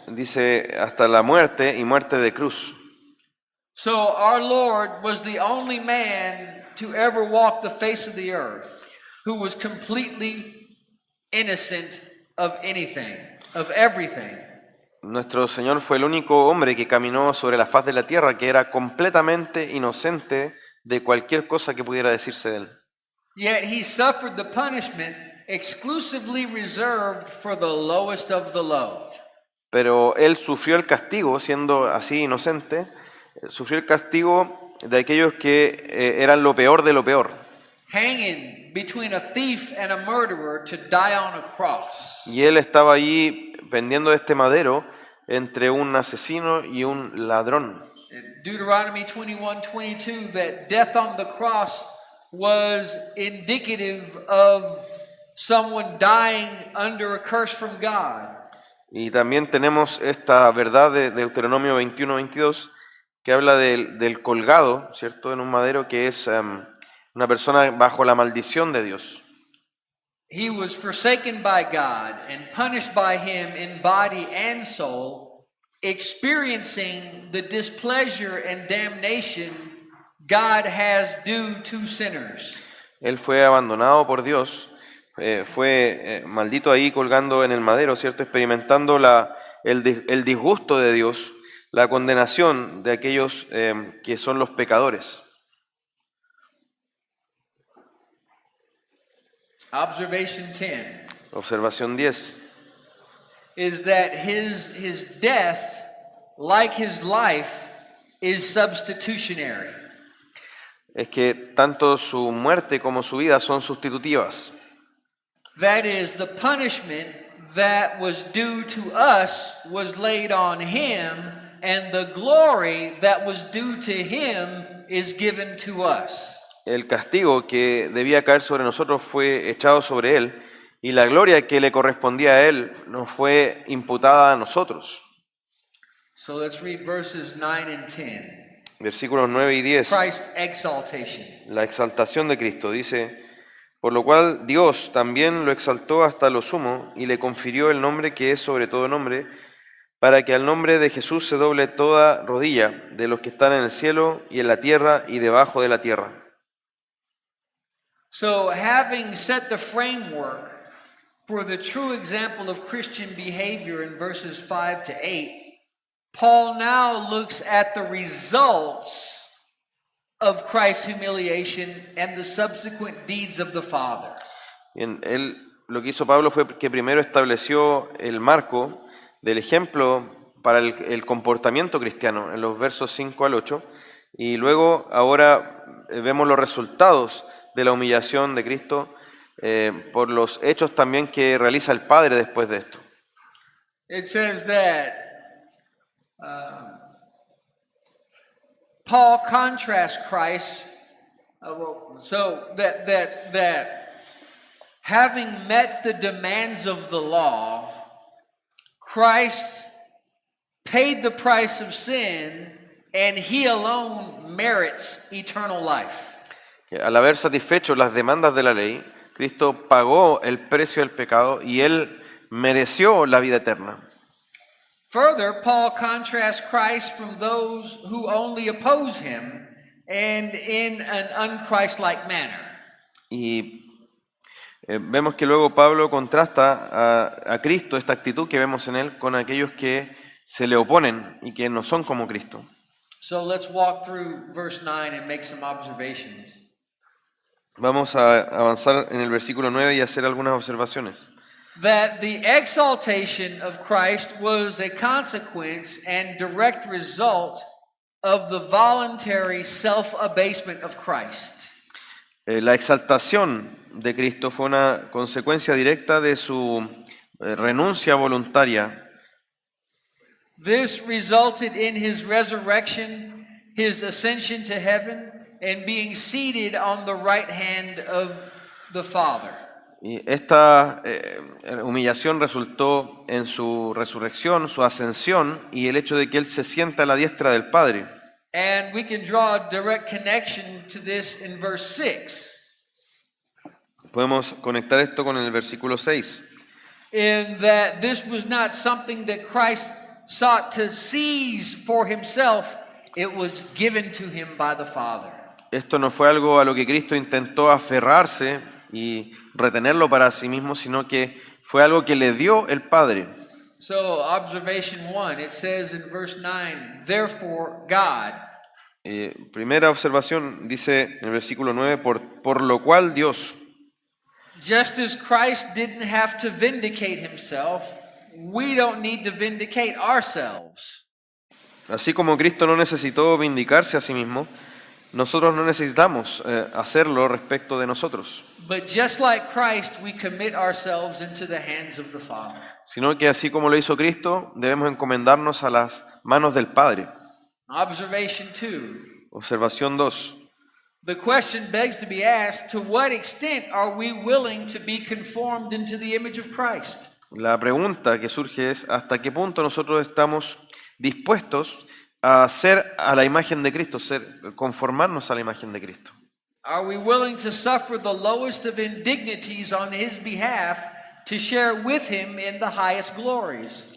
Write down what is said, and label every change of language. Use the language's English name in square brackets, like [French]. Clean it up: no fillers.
[Spanish] Dice hasta la muerte y muerte de cruz. [English] So our Lord was the only man to ever walk the face of the earth who was completely innocent of anything, of everything. [Spanish] Nuestro Señor fue el único hombre que caminó sobre la faz de la tierra que era completamente inocente de cualquier cosa que pudiera decirse de él. [English] Yet he suffered the punishment exclusively reserved for the lowest of the low. [Spanish] Pero él sufrió el castigo, siendo así inocente, sufrió el castigo de aquellos que eran lo peor de lo peor. [English] Hanging between a thief and a murderer to die on a cross. [Spanish] Y él estaba allí pendiendo de este madero entre un asesino y un ladrón. [English] Deuteronomy 21:22, that death on the cross was indicative of someone dying under a curse from God. [Spanish] Y también tenemos esta verdad de Deuteronomio 21-22 que habla del colgado, ¿cierto?, en un madero, que es una persona bajo la maldición de Dios. [English] He was forsaken by God and punished by him in body and soul, experiencing the displeasure and damnation God has due to sinners. [Spanish] Él fue abandonado por Dios, fue maldito ahí colgando en el madero, ¿cierto?, experimentando el disgusto de Dios, la condenación de aquellos que son los pecadores. [English] Observation 10 [Spanish] Observación 10. [English] is that his death, like his life, is substitutionary. [Spanish] Es que tanto su muerte como su vida son sustitutivas. [English] That is, the punishment that was due to us was laid on him, and the glory that was due to him is given to us. [Spanish] El castigo que debía caer sobre nosotros fue echado sobre él, y la gloria que le correspondía a él nos fue imputada a nosotros. [English] So let's read verses 9 and 10. [Spanish] Versículos 9 y 10. [English] Christ's exaltation. [Spanish] La exaltación de Cristo dice: por lo cual Dios también lo exaltó hasta lo sumo y le confirió el nombre que es sobre todo nombre, para que al nombre de Jesús se doble toda rodilla de los que están en el cielo y en la tierra y debajo de la tierra. [English] So, having set the framework for the true example of Christian behavior in verses 5 to 8, Paul now looks at the results of Christ's humiliation and the subsequent deeds of the Father. [Spanish] Bien, lo que hizo Pablo fue que primero estableció el marco del ejemplo para el comportamiento cristiano en los versos 5 al 8, y luego ahora vemos los resultados de la humillación de Cristo por los hechos también que realiza el Padre después de esto. [English] It says that Paul contrasts Christ, so that having met the demands of the law, Christ paid the price of sin, and he alone merits eternal life. [Spanish] Al haber satisfecho las demandas de la ley, Cristo pagó el precio del pecado y él mereció la vida eterna. [English] Further, Paul contrasts Christ from those who only oppose him and in an unchristlike manner. [Spanish] Y vemos que luego Pablo contrasta a Cristo, esta actitud que vemos en él, con aquellos que se le oponen y que no son como Cristo. [English] So let's walk through verse 9 and make some observations. [Spanish] Vamos a avanzar en el versículo 9 y hacer algunas observaciones. [English] That the exaltation of Christ was a consequence and direct result of the voluntary self-abasement of Christ. [Spanish] La exaltación de Cristo fue una consecuencia directa de su renuncia voluntaria. [English] This resulted in his resurrection, his ascension to heaven, and being seated on the right hand of the Father. [Spanish] Y esta humillación resultó en su resurrección, su ascensión y el hecho de que Él se sienta a la diestra del Padre. [English] And we can draw a direct connection to this in verse 6. [Spanish] Podemos conectar esto con el versículo 6. [English] In that this was not something that Christ sought to seize for himself, it was given to him by the Father. [Spanish] Esto no fue algo a lo que Cristo intentó aferrarse y retenerlo para sí mismo, sino que fue algo que le dio el Padre. [English] So, observation 1, it says in verse 9, therefore God. [Spanish] Primera observación dice en el versículo 9, por lo cual Dios. [English] Just as Christ didn't have to vindicate himself, we don't need to vindicate ourselves. [Spanish] Así como Cristo no necesitó vindicarse a sí mismo, nosotros no necesitamos hacerlo respecto de nosotros. [English] But just like Christ, we commit ourselves into the hands of the Father. [Spanish] Sino que así como lo hizo Cristo, debemos encomendarnos a las manos del Padre. [English] Observation 2. [Spanish] Observación 2. [English] The question begs to be asked, to what extent are we willing to be conformed into the image of Christ? [Spanish] La pregunta que surge es, ¿hasta qué punto nosotros estamos dispuestos a ser a la imagen de Cristo, conformarnos a la imagen de Cristo? [English] Are we willing to suffer the lowest of indignities on his behalf to share with him in the highest glories?